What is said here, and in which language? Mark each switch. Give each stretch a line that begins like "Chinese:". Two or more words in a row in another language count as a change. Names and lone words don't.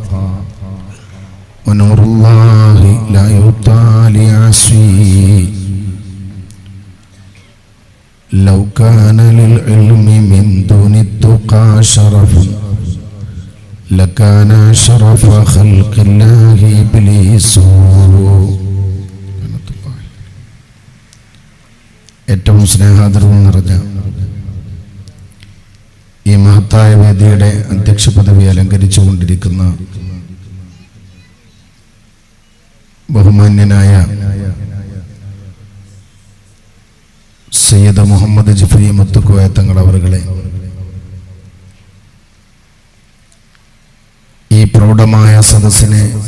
Arabic: ونور الله لا يؤتى لعصي لو كان للعلم من دون التقى شرف لكان شرف خلق الله إبليس.
Malayalam: ഏറ്റവും സ്നേഹാദരവും നിറഞ്ഞ ഈ മഹത്തായ വേദിയുടെ അധ്യക്ഷ പദവി അലങ്കരിച്ചുകൊണ്ടിരിക്കുന്ന ബഹുമാന്യനായ സയ്യിദ് മുഹമ്മദ് ജിഫ്രി മുത്തുക്കോയ തങ്ങൾ അവറുകളെ, ഈ പ്രൗഢമായ സദസ്സിനെ